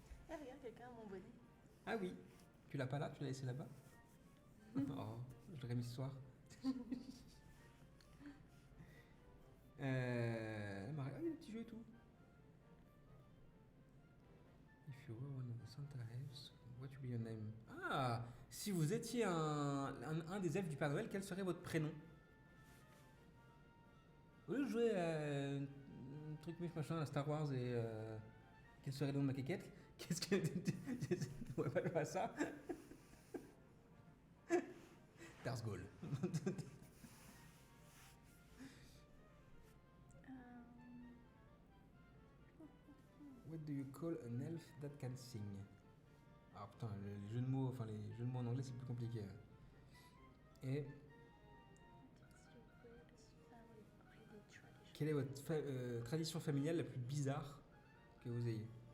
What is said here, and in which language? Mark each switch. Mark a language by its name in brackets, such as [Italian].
[French] Ah, regarde, quelqu'un a mon bonnet. Ah oui, tu l'as pas là, tu l'as laissé là-bas? Oh, je l'aurais mis ce soir. Ah oui, le petit jeu et tout. [English] If you were one of the Santa elves, what would be your name? [French] Ah, si vous étiez un des elfes du Père Noël, quel serait votre prénom? Au lieu de jouer à un truc machin à Star Wars et quel serait le nom de ma quéquette? Qu'est-ce que. On va pas jouer à ça? Darth Gaulle. [English] What do you call an elf that can sing? [French] Ah putain, les jeux de mots, enfin les jeux de mots en anglais c'est plus compliqué. Et quelle est votre tradition familiale la plus bizarre que vous ayez?